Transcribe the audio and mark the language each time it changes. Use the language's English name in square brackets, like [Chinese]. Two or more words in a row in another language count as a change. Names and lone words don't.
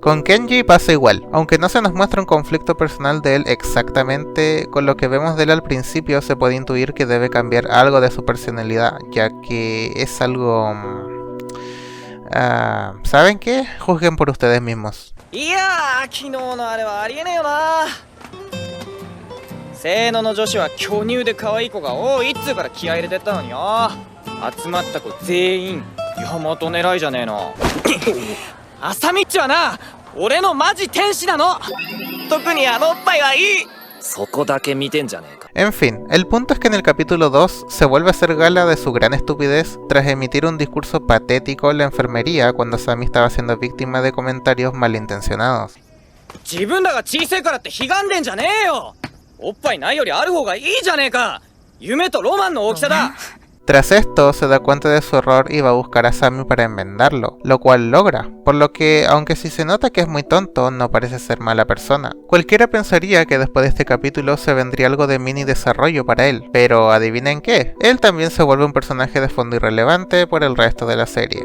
[Spanish] Con Kenji pasa igual, aunque no se nos muestra un conflicto personal de él exactamente, con lo que vemos de él al principio se puede intuir que debe cambiar algo de su personalidad, ya que es algo... ¿saben qué? Juzguen por ustedes mismos. [Japanese] せーのの女子は巨乳で可愛い子が多いっつうから気合い入れてったのによ。集まった子全員ヤマト狙いじゃねえの。アサミッチはな、俺のマジ天使なの。特にあのおっぱいはいい。そこだけ見てんじゃねえか。 [Spanish] En fin, el punto es que en el capítulo 2 se vuelve a hacer gala de su gran estupidez tras emitir un discurso patético en la enfermería cuando Asami estaba siendo víctima de comentarios malintencionados. [Japanese] 自分らが小さいからってひがんでんじゃねえよ。おっぱいないよりある方がいいじゃねえか。夢とロマンの大きさだ。 [Spanish] Tras esto, se da cuenta de su error y va a buscar a Asami para enmendarlo, lo cual logra, por lo que, aunque sí se nota que es muy tonto, no parece ser mala persona. Cualquiera pensaría que después de este capítulo se vendría algo de mini desarrollo para él, pero ¿adivinen qué? Él también se vuelve un personaje de fondo irrelevante por el resto de la serie.